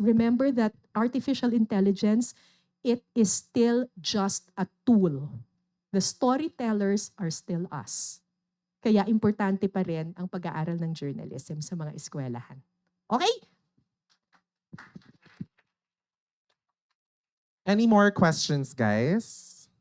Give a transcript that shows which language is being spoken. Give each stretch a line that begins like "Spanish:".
English: Remember that artificial intelligence, it is still just a tool. The storytellers are still us.
Filipino: Kaya importante pa rin ang pag-aaral ng journalism sa mga eskwelahan.
English: Okay? Any more questions, guys?